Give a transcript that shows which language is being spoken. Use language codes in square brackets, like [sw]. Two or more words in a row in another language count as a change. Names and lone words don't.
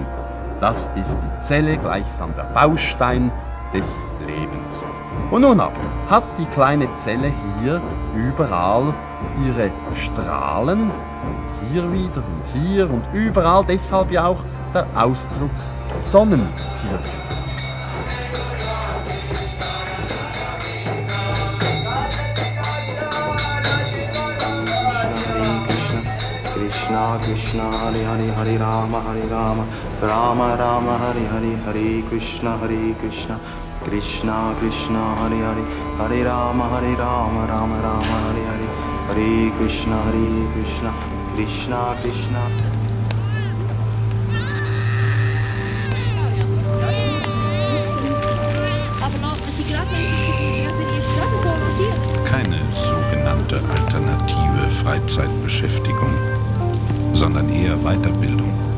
[de] Das ist die Zelle gleichsam der Baustein des Lebens. Und nun aber hat die kleine Zelle hier überall ihre Strahlen, und hier wieder und hier und überall, deshalb ja auch der Ausdruck Sonnentierchen. [sa] Krishna Krishna Hare Hare Hare Rama Rama Rama Hare Hare Hare Krishna Krishna Krishna Hare Hare Hare Rama Rama Rama Hare Hare Hare Krishna Krishna Krishna. [de] Keine sogenannte alternative Freizeitbeschäftigung, sondern eher Weiterbildung.